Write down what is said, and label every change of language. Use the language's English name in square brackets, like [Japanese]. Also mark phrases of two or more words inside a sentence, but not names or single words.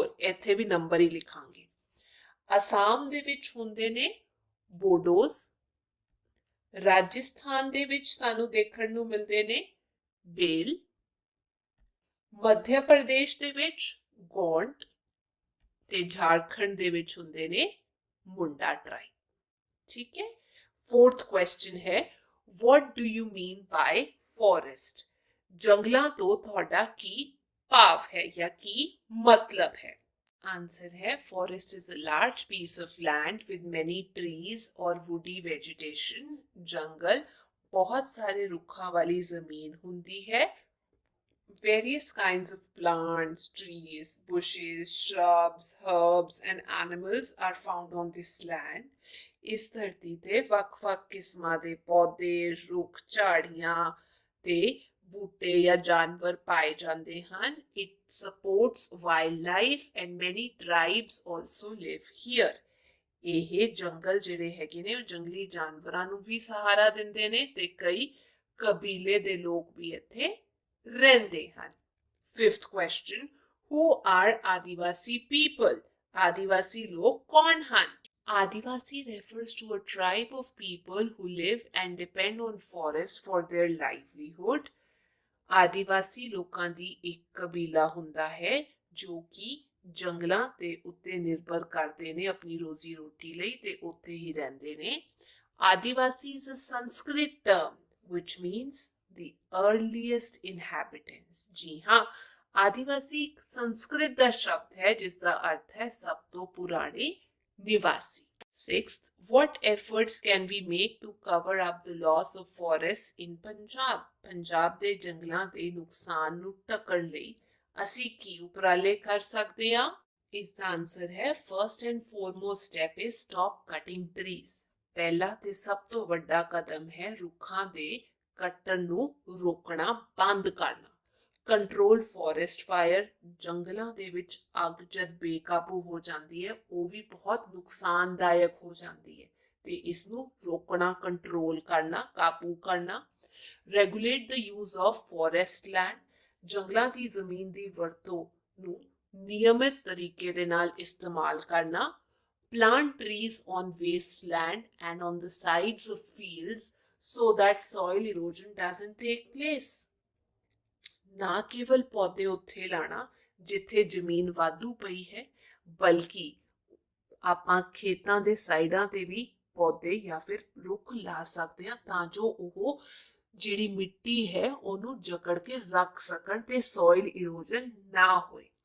[Punjabi] ਇੱਥੇ ਭੀ ਨੰਬਰ ਹੀ ਲਿਖਾਂਗੇ. ਅਸਮ ਦੇ ਵਿਚ ਹੁੰਦੇ ਨੇ ਬੋਡੋਜ਼. ਰਾਜਸਥਾਨ ਦੇ ਵਿਚ ਸਾਨੂੰ ਦੇਖਣ ਨੂੰ ਮਿਲਦੇ ਨੇ ਬੇਲ. ਮੱਧ ਪ੍ਰਦੇਸ਼ ਦੇ ਵਿਚ ਗੌਂਡ ਤੇ ਝਾਰਖੰਡ ਦੇ ਵਿਚ ਹੁੰਦੇ ਨੇ ਮੁੰਡਾ ਟ੍ਰਾਈਬ. ਠੀਕ ਹੈ. [English] Fourth question hai what do you mean by forest. [Punjabi] ਜੰਗਲਾਂ ਤੋਂ ਤੁਹਾਡਾ ਕੀ ਭਾਵ ਹੈ ਯਾ ਕੀ ਮਤਲਬ ਹੈ. [English] Answer hai forest is a large piece of land with many trees or woody vegetation. [Punjabi] ਜੰਗਲ ਬਹੁਤ ਸਾਰੇ ਰੁੱਖਾਂ ਵਾਲੀ ਜ਼ਮੀਨ ਹੁੰਦੀ ਹੈ. [English] Various kinds of plants, trees, bushes, shrubs, herbs and animals are found on this land. [Punjabi] ਇਸ ਧਰਤੀ ਤੇ ਵੱਖ-ਵੱਖ ਕਿਸਮਾਂ ਦੇ ਪੌਦੇ, ਰੁੱਖ, ਝਾੜੀਆਂ ਤੇ ਬੂਟੇ ਜਾਂ ਜਾਨਵਰ ਪਾਏ ਜਾਂਦੇ ਹਨ. [English] It supports wildlife and many tribes also live here. [Punjabi] ਇਹ ਜੰਗਲ ਜਿਹੜੇ ਹੈਗੇ ਨੇ ਉਹ ਜੰਗਲੀ ਜਾਨਵਰਾਂ ਨੂੰ ਵੀ ਸਹਾਰਾ ਦਿੰਦੇ ਨੇ ਤੇ ਕਈ ਕਬੀਲੇ ਦੇ ਲੋਕ ਵੀ ਇੱਥੇ ਰਹਿੰਦੇ ਹਨ. [English] Fifth question, who are Adivasi people? [Punjabi] ਆਦੀਵਾਸੀ ਲੋਗ ਕੌਣ ਹਨ? [English] Adivasi refers to a tribe of people who live and depend on forest for their livelihood. [Punjabi] आदिवासी ਲੋਕਾਂ ਦੀ ਇੱਕ ਕਬੀਲਾ ਹੁੰਦਾ ਹੈ ਜੋ ਕਿ ਜੰਗਲਾਂ ਦੇ ਉੱਤੇ ਨਿਰਭਰ ਕਰਦੇ ਨੇ ਆਪਣੀ ਰੋਜ਼ੀ ਰੋਟੀ ਲਈ ਤੇ ਉੱਥੇ ਹੀ ਰਹਿੰਦੇ ਨੇ. [English] Adivasi is a Sanskrit term which means the earliest inhabitants. [Punjabi] ਜੀ ਹਾਂ. [Hindi] आदिवासी संस्कृत का शब्द है जिसका अर्थ है सब तो पुराने निवासी. [English] Sixth, what efforts can we make to cover up the loss of forests in Punjab? [Punjabi] पंजाब ਦੇ ਜੰਗਲਾਂ ਦੇ ਨੁਕਸਾਨ ਨੂੰ ਢੱਕਣ ਲਈ ਅਸੀਂ ਕੀ ਉਪਰਾਲੇ ਕਰ ਸਕਦੇ ਹਾਂ? ਇਸ ਦਾ [English] answer hai first and foremost step is stop cutting trees. [Punjabi] ਪਹਿਲਾ ਤੇ ਸਭ ਤੋਂ ਵੱਡਾ ਕਦਮ ਹੈ ਰੁੱਖਾਂ ਦੇ ਕੱਟਣ ਨੂੰ ਰੋਕਣਾ ਬੰਦ ਕਰਨਾ. [English] control forest fire. [Punjabi] ਜੰਗਲਾਂ ਦੇ ਵਿੱਚ ਅੱਗ ਜਦ ਬੇਕਾਬੂ ਹੋ ਜਾਂਦੀ ਹੈ ਉਹ ਵੀ ਬਹੁਤ ਨੁਕਸਾਨਦਾਇਕ ਹੋ ਜਾਂਦੀ ਹੈ ਤੇ ਇਸ ਨੂੰ ਰੋਕਣਾ ਕੰਟਰੋਲ ਕਰਨਾ ਕਾਬੂ ਕਰਨਾ. [English] regulate the use of forest land. [Punjabi] ਜੰਗਲਾਂ ਦੀ ਜ਼ਮੀਨ ਦੀ ਵਰਤੋਂ ਨੂੰ ਨਿਯਮਿਤ ਤਰੀਕੇ ਦੇ ਨਾਲ ਇਸਤੇਮਾਲ ਕਰਨਾ. [English] Plant trees on wasteland and on the sides of fields so that soil erosion doesn't take place. [Punjabi] ਨਾ ਕੇਵਲ ਪੌਦੇ ਉੱਥੇ ਲਾਣਾ ਜਿੱਥੇ ਜ਼ਮੀਨ ਵਾਧੂ ਪਈ ਹੈ ਬਲਕਿ ਆਪਾਂ ਖੇਤਾਂ ਦੇ ਸਾਈਡਾਂ ਤੇ ਵੀ ਪੌਦੇ ਜਾਂ ਫਿਰ ਰੁੱਖ ਲਾ ਸਕਦੇ ਹਾਂ ਤਾਂ ਜੋ ਉਹ ਜਿਹੜੀ ਮਿੱਟੀ ਹੈ ਉਹਨੂੰ ਜਕੜ ਕੇ ਰੱਖ ਸਕਣ ਤੇ [English] soil erosion [Punjabi] ਨਾ ਹੋਏ.